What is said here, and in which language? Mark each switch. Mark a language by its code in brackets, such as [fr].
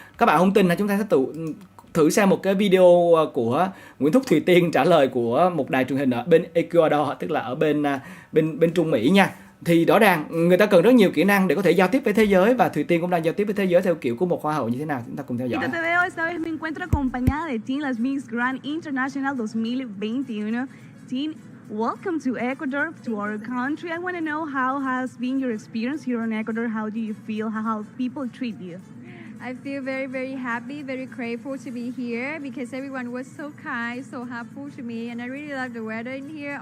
[vi] Các bạn không tin là chúng ta sẽ thử xem một cái video của Nguyễn Thúc Thùy Tiên trả lời của một đài truyền hình ở bên Ecuador, tức là ở bên Trung Mỹ nha. Thì rõ ràng người ta cần rất nhiều kỹ năng để có thể giao tiếp với thế giới, và Thùy Tiên cũng đang giao tiếp với thế giới theo kiểu của một hoa hậu như thế nào. Chúng ta cùng theo dõi. [es] Te veo, esta vez me encuentro acompañada de Tin, las Miss Grand International 2021. [en] Tin, welcome to Ecuador, to our country. I want to know how has been your experience here in Ecuador. How do you feel? How people treat you? I feel very, very happy, very grateful to be here because everyone was so kind, so helpful to me, and I really love the weather in here.